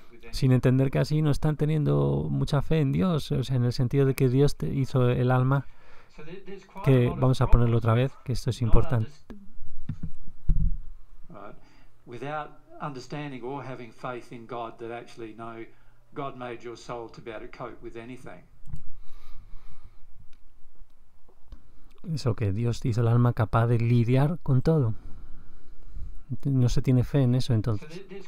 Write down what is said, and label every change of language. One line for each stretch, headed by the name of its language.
Spanish: sin entender que así no están teniendo mucha fe en Dios, o sea, en el sentido de que Dios te hizo el alma, que vamos a ponerlo otra vez, que esto es importante.
English: Without understanding or having faith in God that actually no, God made your soul to be able to cope with anything.
Spanish: Eso, que Dios hizo el alma capaz de lidiar con todo. No se tiene fe en eso, entonces.